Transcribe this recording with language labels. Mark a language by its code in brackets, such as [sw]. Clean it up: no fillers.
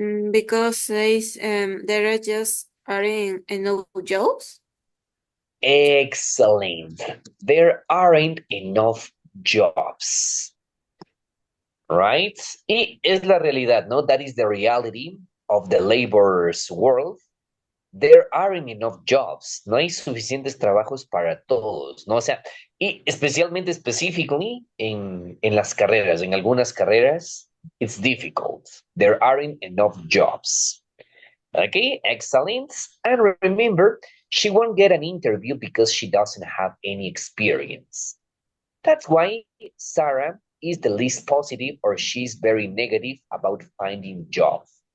[en] Because says there are just aren't enough jobs. Excellent. There aren't enough jobs. Right? [es] Y es la realidad, ¿no? [en] That is the reality of the labor's world. There aren't enough jobs. [es] No hay suficientes trabajos para todos, ¿no? O sea, y especialmente, specifically en las carreras, en algunas carreras, it's difficult. [en] There aren't enough jobs. Okay, excellent. And remember, she won't get an interview because she doesn't have any experience. That's why Sarah is the least positive, or she's very negative about finding jobs.